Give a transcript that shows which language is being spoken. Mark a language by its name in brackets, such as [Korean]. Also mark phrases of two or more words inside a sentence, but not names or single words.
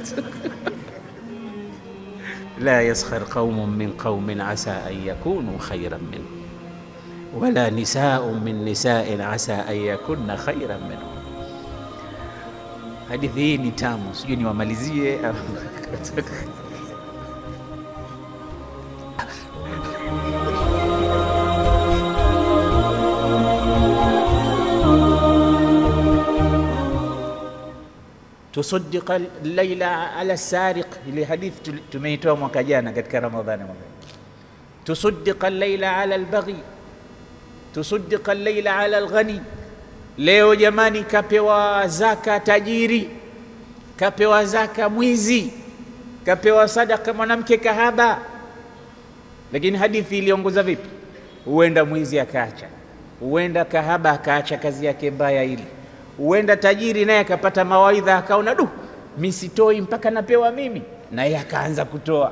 [Arabic] لا يسخر قوم من قوم عسى أن يكونوا خيرا منهم ولا نساء من نساء عسى أن يكن خيرا منهم. [Swahili] Hadithi hii ni tamu, sijui niwamalizie. [Arabic] تصدق الليل على السارق، [Swahili] ile hadithi tumeitoa mwaka jana katika Ramadhani. [Arabic] تصدق الليل على البغي، تصدق الليل على الغني. [Swahili] Leo jamani, kapewa zaka tajiri, kapewa zaka mwizi, kapewa sadaka mwanamke kahaba. Lakini hadithi iliongoza vipi? Huenda mwizi akaacha, huenda kahaba akaacha kazi yake mbaya ile, huenda tajiri naye akapata mawaidha akaona mimi sitoi mpaka napewa mimi, naye akaanza kutoa.